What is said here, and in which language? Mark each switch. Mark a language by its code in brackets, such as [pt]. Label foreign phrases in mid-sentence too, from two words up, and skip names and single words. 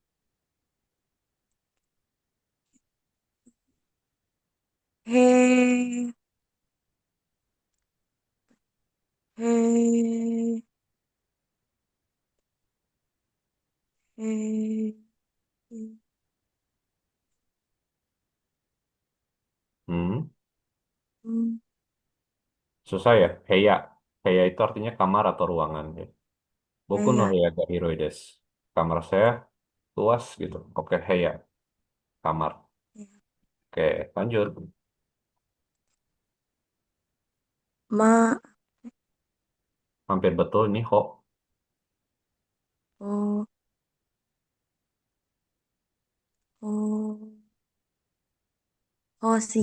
[id] He, he, he, Hmm. hmm, Susah ya. Heya. Heya itu artinya kamar atau ruangan ya. [ja] 僕の [id] ya, [ja] 部屋が広いです. [id] Kamar saya luas gitu. Oke, heya. Kamar. ya. Oke, lanjut. Ma, Hampir betul nih, Ho. oh, oh, Hoshi.